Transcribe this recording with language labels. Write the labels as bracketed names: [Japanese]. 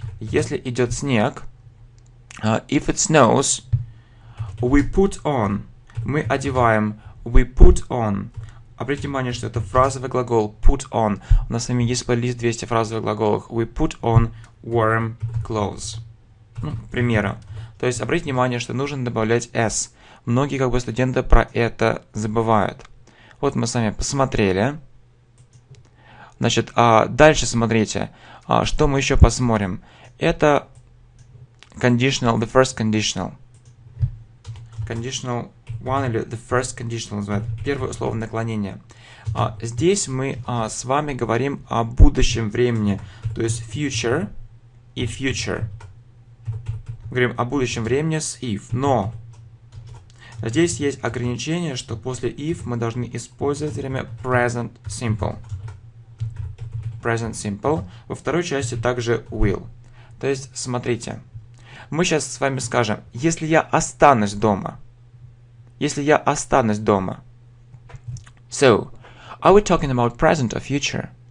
[Russian] Если идет снег, [English] if it snows, we put on, [Russian] мы одеваем, [English] we put on. [Russian] Обратите внимание, что это фразовый глагол put on. У нас с вами есть плейлист 200 фразовых глаголов. [English] We put on warm clothes. [Russian] Ну, к примеру. То есть обратите внимание, что нужно добавлять s. Многие студенты про это забывают. Вот мы с вами посмотрели. Значит, дальше смотрите, что мы еще посмотрим. [English] Это conditional, the first conditional. Conditional one или the first conditional называют. [Russian] Первое условное наклонение. Здесь мы с вами говорим о будущем времени. То есть future и future. Говорим о будущем времени с if. Но здесь есть ограничение, что после if мы должны использовать время present simple. [English] Present simple. [Russian] Во второй части также will. То есть, смотрите. Мы сейчас с вами скажем, если я останусь дома. Если я останусь дома. [English] So, are we talking about present or future?